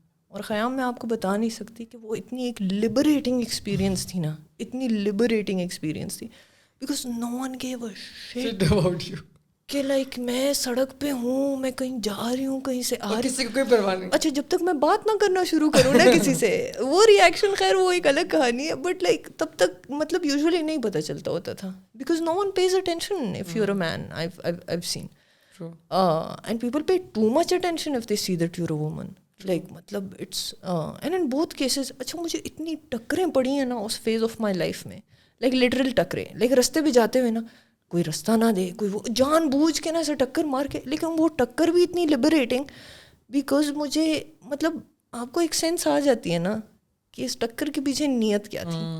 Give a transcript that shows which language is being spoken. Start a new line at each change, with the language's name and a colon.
Urdu: اور خیام میں آپ کو بتا نہیں سکتی کہ وہ اتنی ایک لبریٹنگ ایکسپیرینس تھی نا, اتنی لبریٹنگ ایکسپیرینس تھی,
English: Because no one gave a shit about you.
Urdu: کہ لائک میں سڑک پہ ہوں, میں کہیں جا رہی ہوں, کہیں سے آ رہی ہوں, کسی کو کوئی پرواہ نہیں. اچھا جب تک میں بات نہ کرنا شروع کروں نا کسی سے, وہ ریئیکشن خیر وہ ایک الگ کہانی ہے, بٹ لائک تب تک مطلب یوزولی نہیں پتہ چلتا ہوتا تھا,
English: Because no one pays attention if you are a man. I've seen and people pay too much attention if they see that you're a woman. Like مطلب it's and in both cases.
Urdu: اچھا مجھے اتنی ٹکریں پڑی ہیں نا
English: اس phase of my life
Urdu: میں, like literal ٹکریں, like رستے پہ جاتے ہوئے نا کوئی رستہ نہ دے, کوئی وہ جان بوجھ کے نا ایسے ٹکر مار کے, لیکن وہ ٹکر بھی اتنی لبریٹنگ, بیکاز مجھے مطلب آپ کو ایک سینس آ جاتی ہے نا کہ اس ٹکر کے پیچھے نیت کیا تھی.